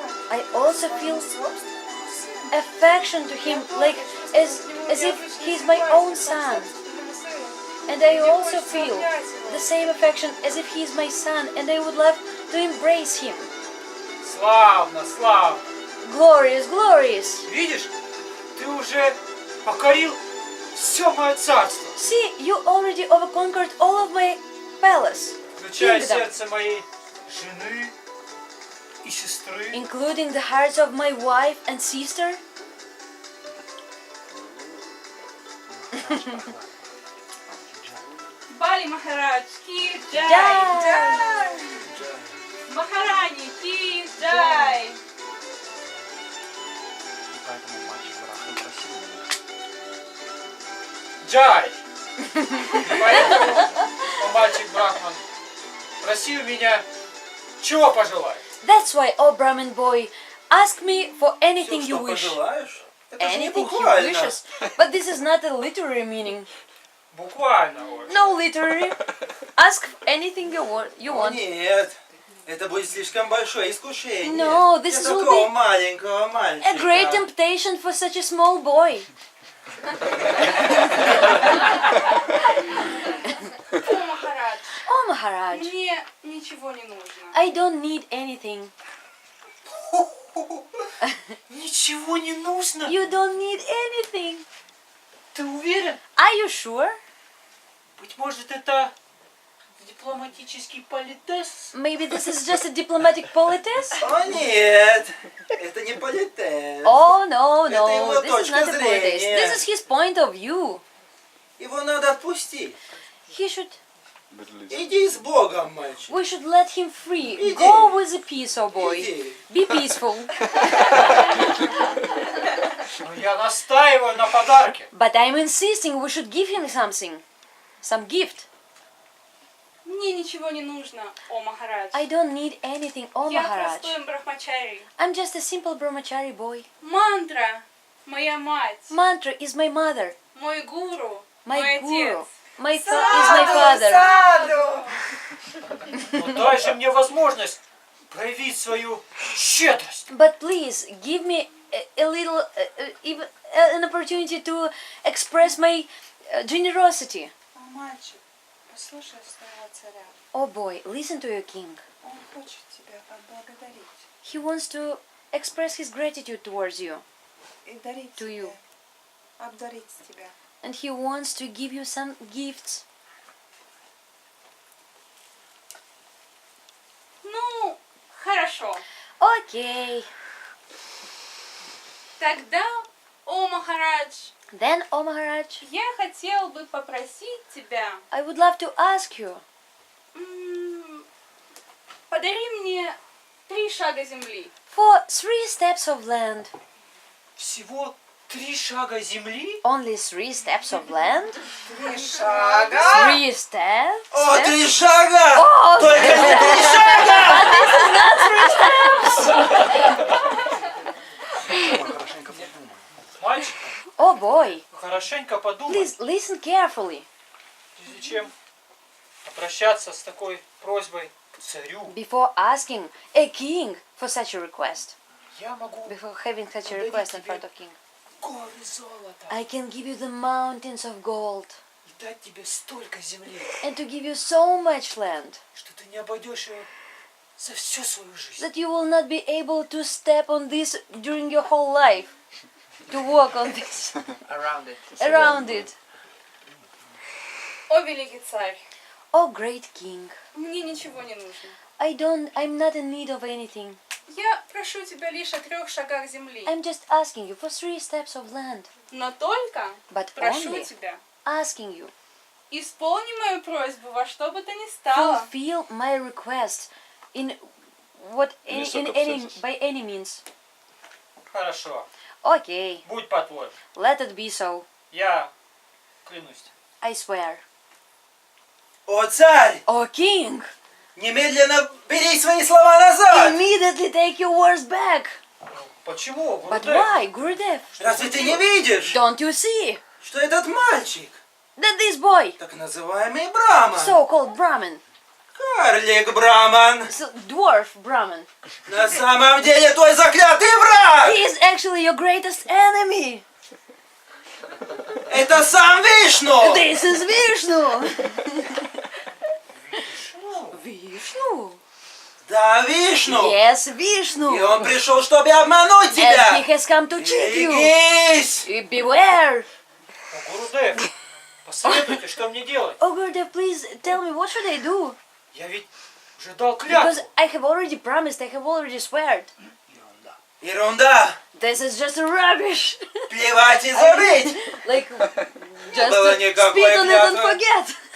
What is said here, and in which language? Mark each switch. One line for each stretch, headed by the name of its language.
English: I also feel affection to him, like as if he's my own son. And I also feel the same affection as if he's my son, and I would love to embrace him.
Russian: Славно, славно.
English: Glorious, glorious.
Russian: Видишь, ты уже покорил все мое царство,
English: See, you already overconquered all of my palace,
Russian: включая
English: kingdom,
Russian: сердце моей жены и сестры.
English: including the hearts of my wife and sister.
Hindi: Бали Махарадж, ки джай! Джай! Махарани, ки джай! Джай!
Russian: Поэтому, о мальчик Брахман, проси у меня, чего пожелаешь?
English: That's why, oh Brahmin boy, Ask me for anything
Russian: Все,
English: you
Russian: что
English: wish.
Russian: пожелаешь. Это же не
English: Anything he
Russian: буквально.
English: wishes. But this is not a literary meaning.
Russian: Буквально очень.
English: No literary. Ask anything you
Russian: О,
English: want.
Russian: нет, это будет слишком большое искушение.
English: No, this
Russian: Для
English: will
Russian: такого
English: be
Russian: маленького
English: A
Russian: мальчика.
English: great temptation for such a small boy.
Russian: О, Махарадж,
English: Oh, Maharaj,
Russian: мне ничего не нужно.
English: I don't need anything.
Russian: Ничего не нужно.
English: You don't need anything.
Russian: Ты уверен?
English: Are you sure?
Russian: Быть может, это дипломатический политес?
English: Maybe this is just a diplomatic politesse?
Russian: О, нет, это не политес.
English: Oh, no,
Russian: Это
English: no,
Russian: его
English: this is not a
Russian: точка
English: politesse.
Russian: зрения.
English: This is his point of view.
Russian: Его надо отпустить.
English: He should,
Russian: Иди с Богом, мальчик.
English: we should let him free.
Russian: Иди.
English: Go with the peace, oh boy.
Russian: Иди.
English: Be peaceful.
Russian: Но я настаиваю на подарке.
English: But I'm insisting we should give him something. Some gift.
Russian: Мне ничего не нужно, о Махарадж.
English: I don't need anything, oh
Russian: Я
English: Maharaj.
Russian: простой брахмачари.
English: I'm just a simple brahmachari boy.
Russian: Мантра, моя мать,
English: Mantra is my mother.
Russian: мой гуру,
English: My guru.
Russian: отец.
English: Is my father.
Russian: Но дай же мне возможность проявить свою щедрость.
English: But please give me a little, even an opportunity to express my generosity.
Russian: О, мальчик, послушай своего царя.
English: Oh boy, listen to your king.
Russian: Он хочет тебя отблагодарить
English: He wants to express his gratitude towards you,
Russian: и дарить
English: To you.
Russian: обдарить тебя.
English: and he wants to give you some gifts.
Russian: Ну, хорошо.
English: Okay.
Russian: Тогда, о Махарадж,
English: Then, oh Maharaj,
Russian: я хотел бы попросить тебя,
English: I would love to ask you,
Russian: подари мне 3 шага земли.
English: for 3 steps of land.
Russian: Всего 3 шага земли?
English: Only 3 steps of land?
Russian: 3 шага.
English: 3 steps?
Russian: О,
English: Steps?
Russian: 3 шага!
English: Oh,
Russian: Только не 3 шага!
English: but this is not 3 steps!
Russian: Хорошенько подумай. Мальчик,
English: Oh boy,
Russian: хорошенько подумай,
English: please listen carefully.
Russian: прежде чем обращаться с такой просьбой к царю.
English: Before asking a king for such a request,
Russian: Я могу
English: before having such a request in front of king,
Russian: горы золота
English: I can give you the mountains of gold
Russian: и дать тебе столько земли,
English: and to give you so much land
Russian: что ты не обойдешь ее за всю свою жизнь.
English: that you will not be able to step on this during your whole life, to walk on this, around it.
Russian: О, великий царь,
English: Oh great king,
Russian: мне ничего не нужно.
English: I'm not in need of anything.
Russian: Я прошу тебя лишь о 3 шагах земли.
English: I'm just asking you for 3 steps of land,
Russian: Но только
English: but
Russian: прошу
English: only
Russian: тебя,
English: asking you,
Russian: исполни мою просьбу во что бы то ни стало.
English: fulfill my request in by any means.
Russian: Хорошо,
English: Okay,
Russian: будь по-твоему.
English: let it be so.
Russian: Я клянусь.
English: I swear.
Russian: О, царь!
English: Oh king,
Russian: Немедленно бери свои слова назад!
English: immediately take your words back.
Russian: Почему?
English: But
Russian: Гурудев?
English: why, Gurudev?
Russian: Разве ты не видишь,
English: Don't you see
Russian: что этот мальчик,
English: that this boy,
Russian: так называемый Браман,
English: so-called Brahmin,
Russian: карлик Браман,
English: dwarf Brahmin,
Russian: на самом деле твой заклятый враг!
English: he is actually your greatest enemy.
Russian: Это сам Вишну!
English: This is Vishnu. Vishnu.
Russian: Да, Вишну!
English: Yes,
Russian: И
English: Vishnu.
Russian: он пришел, чтобы обмануть
English: And
Russian: тебя!
English: he has come to cheat you.
Russian: Берегись!
English: Beware.
Russian: О, Гурудев, посоветуйте, что мне делать?
English: Oh, Gurudev, please tell me what should I do?
Russian: Я ведь уже дал
English: Because
Russian: клятву.
English: I have already promised, I have already sweared.
Russian: Ерунда!
English: This is just rubbish.
Russian: Плевать и забыть!
English: Like, just
Russian: было никакой
English: spit on it and
Russian: клятвы.
English: forget.